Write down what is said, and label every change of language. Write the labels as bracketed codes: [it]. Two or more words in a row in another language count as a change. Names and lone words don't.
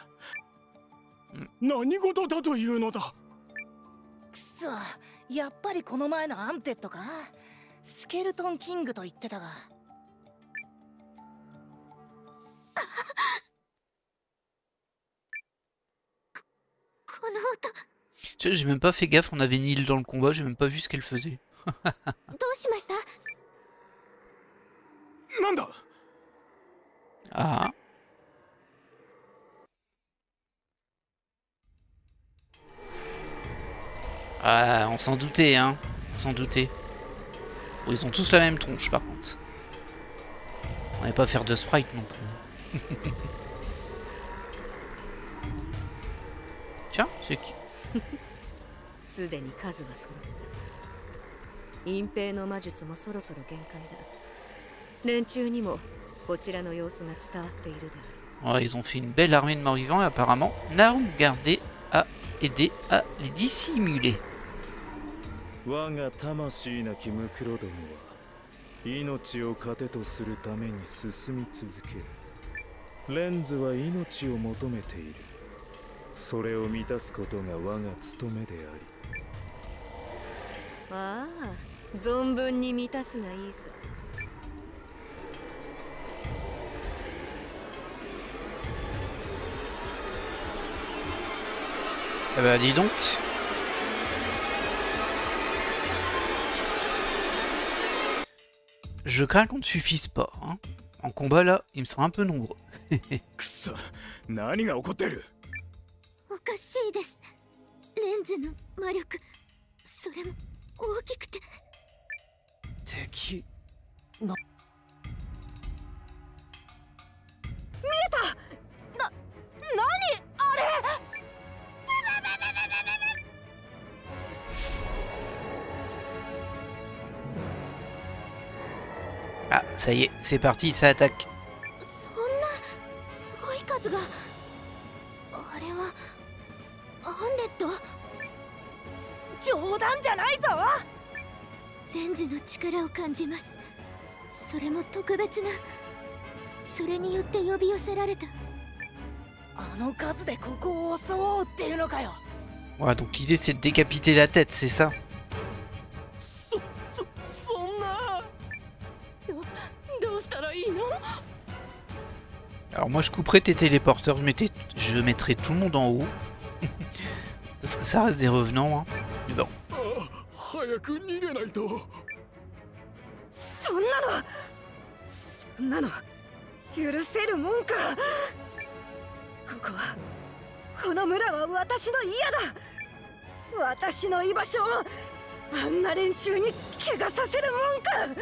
[ja] 何事だというのだ。くそ、やっぱりこの前のアンテッドか。スケルトンキングと言ってたが。この音。 [fr] J'ai même pas fait gaffe, on avait Nil dans le combat, j'ai même pas vu ce qu'elle faisait. [ja] どうしました？なんだ。 [fr] Ah. Ah, on s'en doutait, hein. On s'en doutait. Bon, ils ont tous la même tronche, par contre. On va pas faire de sprite non plus. Tiens, c'est qui? [ja] すでに数は揃った。隠蔽の魔術もそろそろ限界だ。連中にもこちらの様子が伝わっているだろう。 [fr] Ouais, ils ont fait une belle armée de morts-vivants et apparemment Narun gardé à aider à les dissimuler. [ja] 我が魂なきムクロどもは命を糧とするために進み続ける。レンズは命を求めている。それを満たすことが我が務めであり。ああ、存分に満たすがいいさ。 [fr] Eh bah dis donc. Je crains qu'on ne suffise pas. Hein. En combat là, ils me sont un peu nombreux. [ja] くそ、何が起こってる？おかしいです。レンズの魔力、それも大きくて。敵見えた。何あれ。 [fr] Ah, ça y est, c'est parti, ça attaque. [ja] そんなすごい数が。あれはアンデッド？冗談じゃないぞ。レンズの力を感じます。それも特別な。それによって呼び寄せられた。あの数でここを襲おうっていうのかよ。 [fr] Ouais, donc l'idée c'est de décapiter la tête, c'est ça? [ja] そんな。どうしたらいいの？ [fr] Alors moi je couperais tes téléporteurs, je mettrais tout le monde en haut. Parce que ça reste des revenants, hein. Mais bon. [ja] 早く逃げないと。そんなの許せるもんか。この村は私の家だ。私の居場所をあんな連中に怪我させるもんか。